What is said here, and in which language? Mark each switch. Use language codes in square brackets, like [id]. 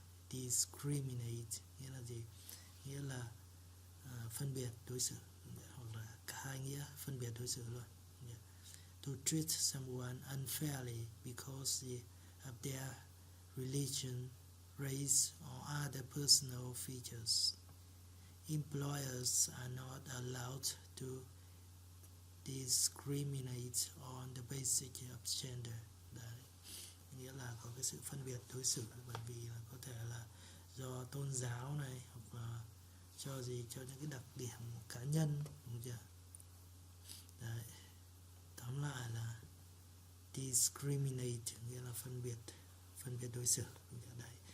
[vi] Discriminate nghĩa là gì? Nghĩa là phân biệt đối xử, hoặc là cả hai nghĩa phân biệt đối xử luôn. [en] To treat someone unfairly because of their religion, race or other personal features. Employers are not allowed to discriminate on the basis of gender. [vi] Đấy. Nghĩa là có cái sự phân biệt đối xử bởi vì là có thể là do tôn giáo này, hoặc là cho những cái đặc điểm cá nhân, đúng chưa? Đấy. Tóm lại là discriminate nghĩa là phân biệt đối xử. Đấy.